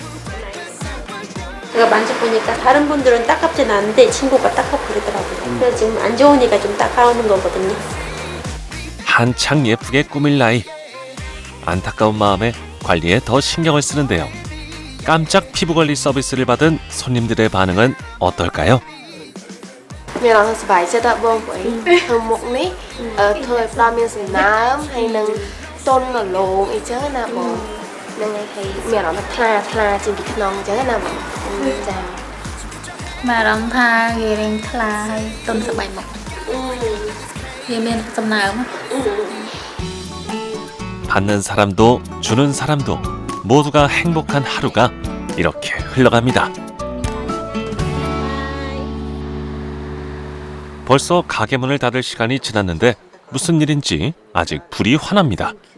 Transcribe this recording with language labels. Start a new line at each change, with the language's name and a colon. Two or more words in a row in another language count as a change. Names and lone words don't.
Korean: 제가 만져보니까 다른 분들은 따갑진 않은데 친구가 따갑고 그러더라고요. 그래서 지금 안 좋으니까 좀 따가우는 거거든요. 한창 예쁘게 꾸밀 나이. 안타까운 마음에 관리에 더 신경을 쓰는데요. 깜짝 피부관리 서비스를 받은 손님들의 반응은 어떨까요?
Khmer: មានអារម្មណ៍សប្បាយចិត្តបងព្រោះធ្វើមុខនេះធ្វើឲ្យផ្ដល់មានសំណើមហើយនឹងទន់រលោងអីចឹងណាបងនឹងហើយមានអារម្មណ៍ថាថ្លាជាងពីក្នុងអញ្ចឹងណាបងចា មានអារម្មណ៍ថាវារៀងថ្លាហើយទន់ស្បែកមុខវាមានសំណើម
Korean: 받는 사람도 주는 사람도 모두가 행복한 하루가 이렇게 흘러갑니다. 벌써 가게 문을 닫을 시간이 지났는데 무슨 일인지 아직 불이 환합니다.